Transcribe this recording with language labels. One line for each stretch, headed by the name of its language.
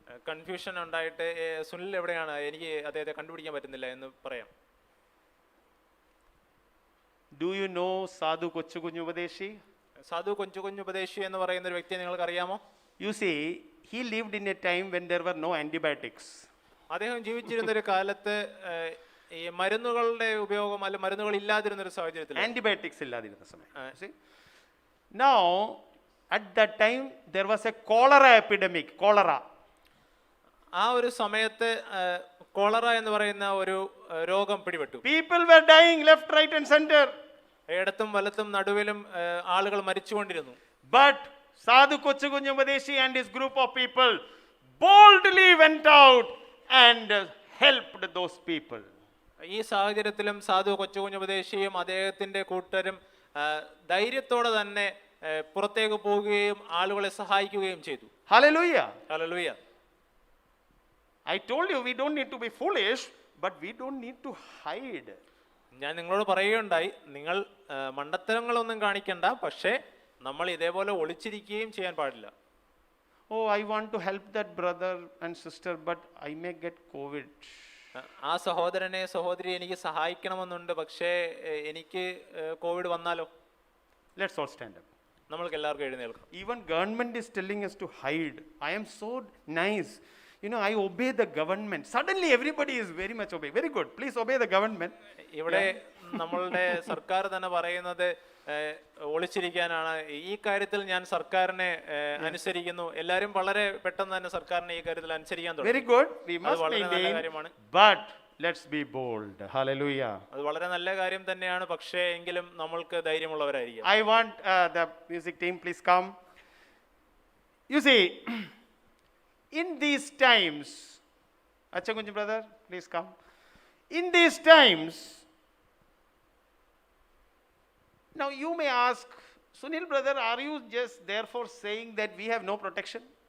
Malayalam: Confusion ഉണ്ടായിട്ട്, സുനിൽ എവിടെയാണ്, എനിക്ക് അദ്ദേഹത്തെ കണ്ടുപിടിക്കാൻ പറ്റുന്നില്ല എന്ന് പറയാം.
English: Do you know Sadhu Kochukunyu Upadeshi?
Malayalam: സാധു കൊഞ്ചു ഉപദേശി എന്ന് പറയുന്ന ഒരു വ്യക്തിയെ നിങ്ങൾക്ക് അറിയാമോ?
English: You see, he lived in a time when there were no antibiotics.
Malayalam: അദ്ദേഹം ജീവിച്ചിരുന്ന ഒരു കാലത്ത് ഈ മരുന്നുകളുടെ ഉപയോഗം അല്ല മരുന്നുകൾ ഇല്ലാതിരുന്ന ഒരു സാഹചര്യത്തിൽ Antibiotics ഇല്ലാതിരുന്ന സമയം.
English: See? Now, at that time, there was a cholera epidemic. Cholera.
Malayalam: ആ ഒരു സമയത്ത് കോളറ എന്ന് പറയുന്ന ഒരു രോഗം പിടിപെട്ടു.
English: People were dying left, right, and center.
Malayalam: ഇടത്തും വലത്തും നടുവിലും ആളുകൾ മരിച്ചുകൊണ്ടിരുന്നു.
English: But Sadhu Kochukunjamadeshi and his group of people boldly went out and helped those people.
Malayalam: ഈ സാഹചര്യത്തിലും സാധു കൊച്ചുകുഞ്ഞുപദേശിയും അദ്ദേഹത്തിന്റെ കൂട്ടരും ധൈര്യത്തോടെ തന്നെ പുറത്തേക്ക് പോവുകയും ആളുകളെ സഹായിക്കുകയും ചെയ്തു.
English: Hallelujah.
Malayalam: Hallelujah.
English: I told you we don't need to be foolish, but we don't need to hide.
Malayalam: ഞാൻ നിങ്ങളോട് പറയുകയുണ്ടായി, നിങ്ങൾ മണ്ടത്തരങ്ങളൊന്നും കാണിക്കണ്ട, പക്ഷേ നമ്മൾ ഇതേപോലെ ഒളിച്ചിരിക്കുകയും ചെയ്യാൻ പാടില്ല.
English: Oh, I want to help that brother and sister, but I may get COVID.
Malayalam: ആ സഹോദരനെ സഹോദരി എനിക്ക് സഹായിക്കണമെന്നുണ്ട്, പക്ഷേ എനിക്ക് കോവിഡ് വന്നാലോ?
English: Let's all stand up.
Malayalam: നമ്മൾക്ക് എല്ലാവർക്കും എഴുന്നേൽക്കാം.
English: Even government is telling us to hide. I am so nice. You know, I obey the government. Suddenly everybody is very much obeying. Very good. Please obey the government.
Malayalam: ഇവിടെ നമ്മളുടെ സർക്കാർ തന്നെ പറയുന്നത് ഒളിച്ചിരിക്കാനാണ്. ഈ കാര്യത്തിൽ ഞാൻ സർക്കാരിനെ അനുസരിക്കുന്നു. എല്ലാവരും വളരെ പെട്ടെന്ന് തന്നെ സർക്കാരിനെ ഈ കാര്യത്തിൽ അനുസരിക്കാൻ തുടങ്ങി.
English: Very good. We must
Malayalam: വളരെ നല്ല
English: maintain.
Malayalam: കാര്യമാണ്.
English: But let's be bold. Hallelujah.
Malayalam: അത് വളരെ നല്ല കാര്യം തന്നെയാണ്, പക്ഷേ എങ്കിലും നമ്മൾക്ക് ധൈര്യമുള്ളവരായിരിക്കും.
English: I want the music team, please come. You see, in these times, Achagunji brother, please come. In these times, now you may ask, Sunil brother, are you just therefore saying that we have no protection?